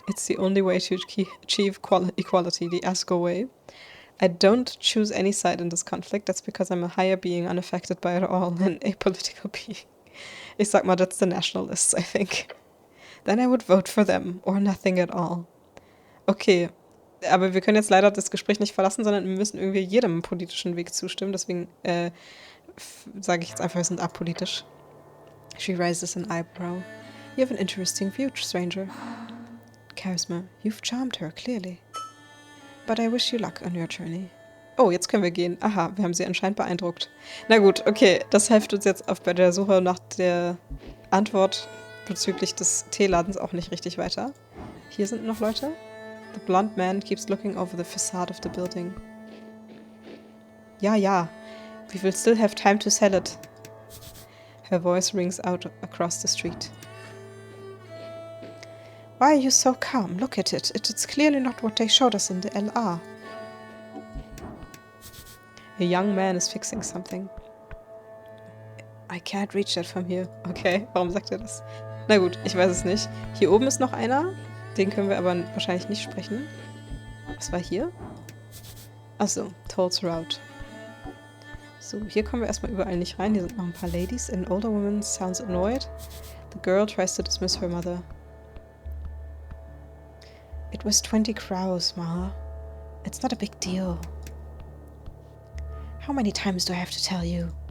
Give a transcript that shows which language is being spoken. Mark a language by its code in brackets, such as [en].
[en] It's the only way to achieve equality, the Asgore way. I don't choose any side in this conflict. That's because I'm a higher being, unaffected by it all, and a political being. [de] Ich sag mal, [en] that's the nationalists, I think. Then I would vote for them, or nothing at all. [de] Okay, aber wir können jetzt leider das Gespräch nicht verlassen, sondern wir müssen irgendwie jedem politischen Weg zustimmen. Deswegen sage ich jetzt einfach, wir sind apolitisch. [en] She raises an eyebrow. You have an interesting view, stranger. Charisma, you've charmed her, clearly. But I wish you luck on your journey. [de] Oh, jetzt können wir gehen. Aha, wir haben sie anscheinend beeindruckt. Na gut, okay, das hilft uns jetzt bei der Suche nach der Antwort bezüglich des Teeladens auch nicht richtig weiter. Hier sind noch Leute. [en] The blonde man keeps looking over the facade of the building. Ja. We will still have time to sell it. Her voice rings out across the street. Why are you so calm? Look at it. It's clearly not what they showed us in the LR. A young man is fixing something. I can't reach that from here. [de] Okay, warum sagt er das? Na gut, ich weiß es nicht. Hier oben ist noch einer. Den können wir aber wahrscheinlich nicht sprechen. Was war hier? Achso, Toll's Route. So, hier kommen wir erstmal überall nicht rein. Hier sind noch ein paar Ladies. [en] An older woman sounds annoyed. The girl tries to dismiss her mother. It was 20 crows, Ma. It's not a big deal. How many times do I have to tell you?